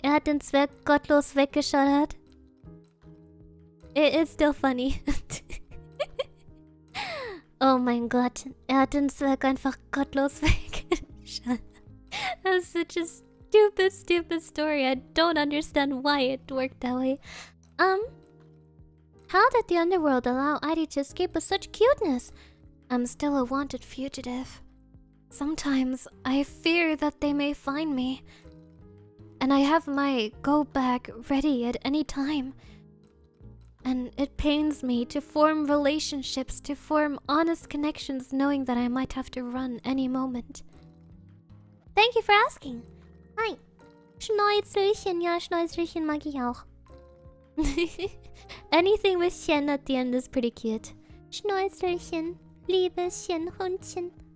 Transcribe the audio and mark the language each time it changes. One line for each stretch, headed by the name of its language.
German: Er hat den Zwerg gottlos weggeschallert.
English: It's still funny.
German: Oh mein Gott. Er hat den Zwerg einfach gottlos weggeschallert.
English: That's such a stupid story. I don't understand why it worked that way. How did the underworld allow Airi to escape with such cuteness? I'm still a wanted fugitive. Sometimes I fear that they may find me. And I have my go bag ready at any time. And it pains me to form relationships, to form honest connections, knowing that I might have to run any moment. Thank you for asking. Hi.
German: Schnäuzelchen, ja, Schnäuzelchen mag ich auch.
English: Anything with Chen at the end is pretty cute.
German: Schnäuzelchen, Liebeschen, Hundchen.